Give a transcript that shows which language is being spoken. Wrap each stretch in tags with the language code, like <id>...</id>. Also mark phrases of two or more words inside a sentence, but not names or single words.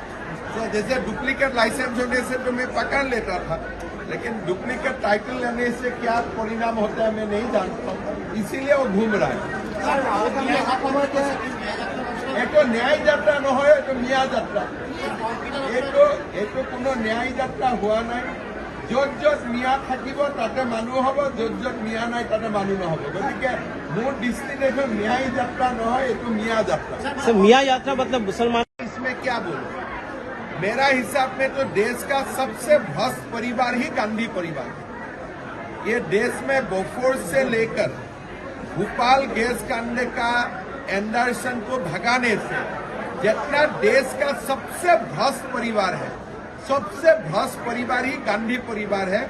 <hi>तो जैसे डुप्लीकेट लाइसेंस होने से तो मैं पकड़ लेता था, लेकिन डुप्लीकेट टाइटल लेने से क्या परिणाम होता है मैं नहीं जानता, इसीलिए वो घूम रहा है। एक तो न्याय यात्रा न हो तो मिया यात्रा, एक तो कोनो न्याय यात्रा हुआ नहीं।</hi> <as>য'ত য'ত মিয়া থাকিব তাতে মানুহ হ'ব, য'ত য'ত মিয়া নাই তাতে মানুহ নহ'ব। গতিকে মোৰ দৃষ্টিত এইটো ন্যায় যাত্ৰা নহয়, এইটো মিয়া যাত্ৰা।</as> <hi>सर मियाँ यात्रा मतलब मुसलमान इसमें क्या बोलूं? मेरा हिसाब में तो देश का सबसे भ्रष्ट परिवार ही गांधी परिवार है। ये देश में बोफोर्स से लेकर भोपाल गैस कांड का एंडरसन को भगाने से जितना देश का सबसे भ्रष्ट परिवार है, सबसे भ्रष्ट परिवार ही गांधी परिवार है।</hi>